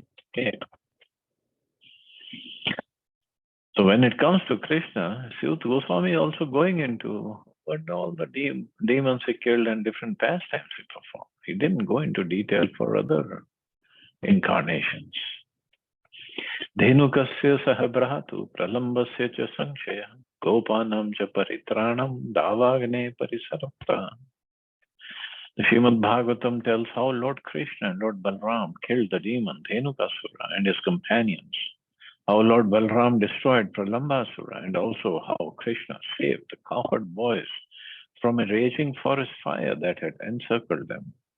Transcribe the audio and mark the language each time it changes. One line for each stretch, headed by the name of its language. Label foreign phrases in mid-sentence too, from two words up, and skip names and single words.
English: Okay. So when it comes to Krishna, Suyuta Goswami also going into what all the demons he killed and different pastimes he performed. He didn't go into detail for other incarnations.
Sanskrit: Dhenukasya sahabrahatu pralambasya cha sanshaya gopanam cha paritranam davagne parisarapta.
English: The Srimad Bhagavatam tells how Lord Krishna and Lord Balram killed the demon Dhenukasura and his companions, how Lord Balram destroyed Pralambasura, and also how Krishna saved the cowherd boys from a raging forest fire that had encircled them.